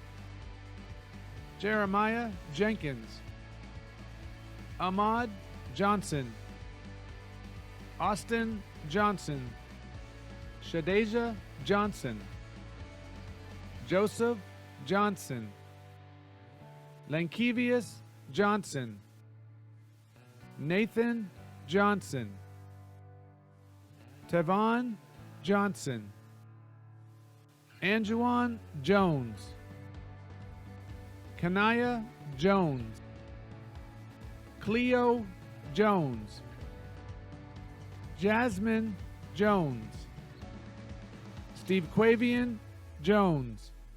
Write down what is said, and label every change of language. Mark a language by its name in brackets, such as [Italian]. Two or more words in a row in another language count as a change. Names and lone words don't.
[English] Jeremiah Jenkins, Ahmad Johnson, Austin Johnson, Shadeja Johnson, Joseph Johnson, Lankevius Johnson, Nathan Johnson, Tevon Johnson, Anjuan Jones, Kanaya Jones, Cleo Jones, Jasmine Jones, Steve Quavian Jones,